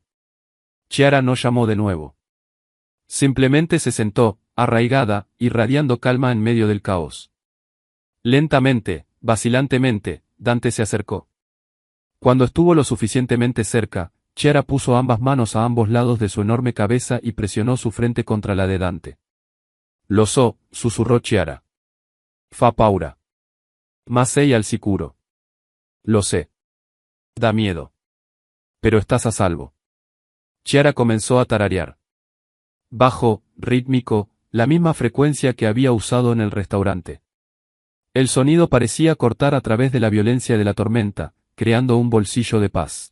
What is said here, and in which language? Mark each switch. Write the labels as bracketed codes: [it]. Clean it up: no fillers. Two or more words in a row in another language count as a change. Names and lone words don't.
[es] Chiara no llamó de nuevo. Simplemente se sentó, arraigada, irradiando calma en medio del caos. Lentamente, vacilantemente, Dante se acercó. Cuando estuvo lo suficientemente cerca, Chiara puso ambas manos a ambos lados de su enorme cabeza y presionó su frente contra la de Dante. [it] Lo so, susurró Chiara. Fa paura. Ma sei al sicuro. [es] Lo sé. Da miedo. Pero estás a salvo. Chiara comenzó a tararear. Bajo, rítmico, la misma frecuencia que había usado en el restaurante. El sonido parecía cortar a través de la violencia de la tormenta, creando un bolsillo de paz.